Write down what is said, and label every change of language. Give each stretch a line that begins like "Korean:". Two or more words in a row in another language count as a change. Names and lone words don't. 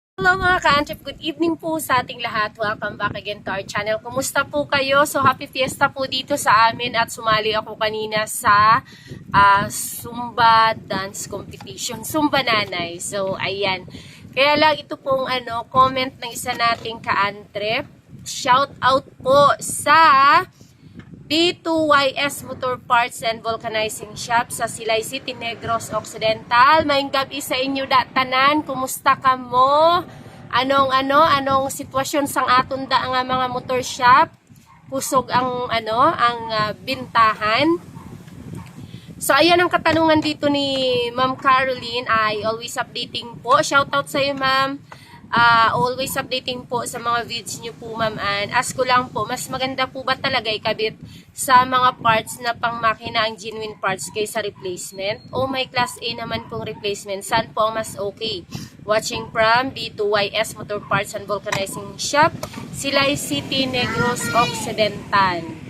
Filipino: Hello mga ka-Antrip,
English: good evening
Filipino: po sa ating lahat.
English: Welcome back again to our channel.
Filipino: Kumusta po kayo? So
English: happy fiesta
Filipino: po dito sa amin at sumali ako kanina sa
English: Zumba dance competition,
Filipino: Zumba Nanay. So ayan. Kaya lang ito pong comment ng isa nating ka-Antrip.
English: Shout out
Filipino: po sa B2YS Motor Parts and Vulcanizing Shop sa Silay City, Negros Occidental.
Hiligaynon: Maayong gabi sa inyo datanan. Kumusta ka mo? Anong sitwasyon sang aton da nga mga motor shop? Pusog ang bintahan.
Filipino: So ayan ang katanungan dito ni Ma'am Caroline, ay
English: always updating
Filipino: po.
English: Shout out
Filipino: sa iyo, Ma'am.
English: Always updating
Filipino: po sa mga videos nyo po, ma'am. And ask ko lang po, mas maganda po ba talaga ikabit sa mga parts na pang makina ang
English: genuine parts
Filipino: kaysa replacement? O may class A naman pong replacement? Saan po ang mas okay?
English: Watching from B2YS Motor Parts and Vulcanizing Shop, Silay City, Negros Occidental.